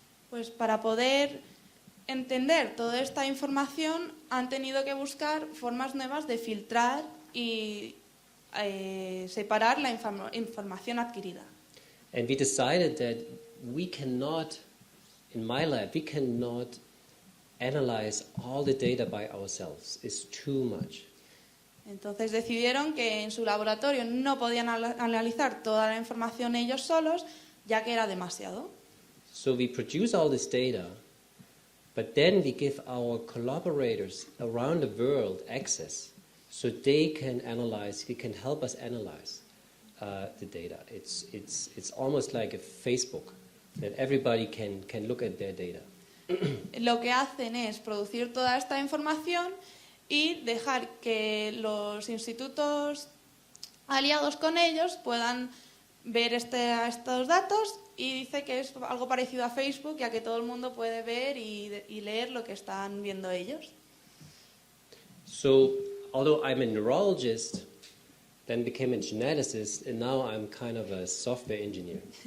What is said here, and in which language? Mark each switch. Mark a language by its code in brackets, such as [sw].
[es] Pues para poder entender toda esta información han tenido que buscar formas nuevas de filtrar y separar la información adquirida. [en] And we decided that we cannot, in my lab, we cannot analyze all the data by ourselves. It's too much. [es] Entonces decidieron que en su laboratorio no podían analizar toda la información ellos solos, ya que era demasiado. [en] So we produce all this data, but then we give our collaborators around the world access so they can analyze, they can help us analyze the data. It's almost like a Facebook, that everybody can look at their data. [es] Lo que hacen es producir toda esta información y dejar que los institutos aliados con ellos puedan ver estos datos, y dice que es algo parecido a Facebook, ya que todo el mundo puede ver y leer lo que están viendo ellos. [en] So, although I'm a neurologist, then became a geneticist, and now I'm kind of a software engineer.